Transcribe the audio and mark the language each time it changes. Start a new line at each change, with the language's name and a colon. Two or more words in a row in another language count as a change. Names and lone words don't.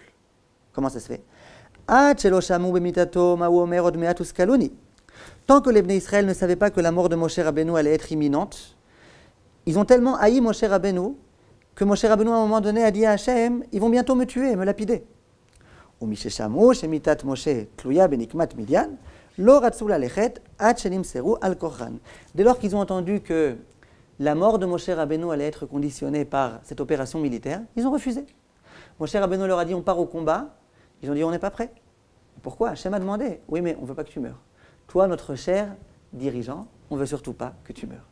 French: Comment ça se fait? Tant que les Bnei Israël ne savaient pas que la mort de Moshe Rabbeinu allait être imminente, ils ont tellement haï Moshe Rabbeinu que Moshe Rabbeinu à un moment donné a dit à Hachem, ils vont bientôt me tuer, me lapider.
Hebrew: ומששמעו שמיתת משה תלויה בנקמת מדיין, לא רצו ללכת עד שנמסרו על כוחן.
French: Dès lors qu'ils ont entendu que la mort de Moshe Rabbeinu allait être conditionnée par cette opération militaire, ils ont refusé. Moshe Rabbeinu leur a dit on part au combat, ils ont dit on n'est pas prêts. Pourquoi? Hachem a demandé, oui mais on ne veut pas que tu meurs. Toi, notre cher dirigeant, on ne veut surtout pas que tu meurs.